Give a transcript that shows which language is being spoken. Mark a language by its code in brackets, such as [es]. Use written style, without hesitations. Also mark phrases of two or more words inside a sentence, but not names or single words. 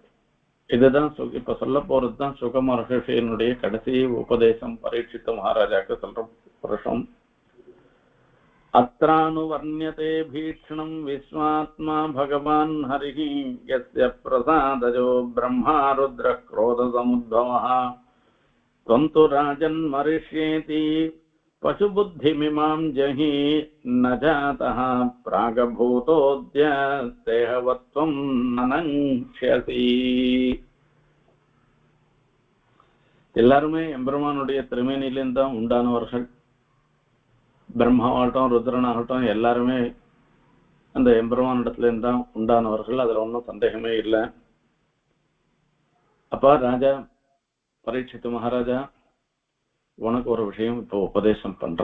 [ta] இதுதான் இப்ப சொல்ல போறதுதான் சுக மகர்ஷியினுடைய கடைசி உபதேசம் பரீட்சித்த மகாராஜாக்கு சொல்ற புருஷம். [sa] अत्रानु वर्ण्यते भीक्ष्णं विश्वात्मा भगवान् हरिः यस्य प्रसादजो ब्रह्मा रुद्र क्रोध समुद्भवः त्वन्तु राजन् मरिष्येति पशुबुद्धिमिमां जहि न जातः प्रागभूतोऽद्य देहवत्वं ननङ्क्ष्यसि. [ta] எல்லாருமே எம்பெருமானுடைய திருமேனியிலிருந்து தான் உண்டானவர்கள். பிரம்மாவாகட்டும் ருத்ரனாகட்டும் எல்லாருமே அந்த எம்பெருமானிடத்திலிருந்து தான் உண்டானவர்கள். அதுல ஒன்றும் சந்தேகமே இல்லை. அப்பா ராஜா பரீட்சித்து மகாராஜா, உனக்கு ஒரு விஷயம் இப்ப உபதேசம் பண்ற.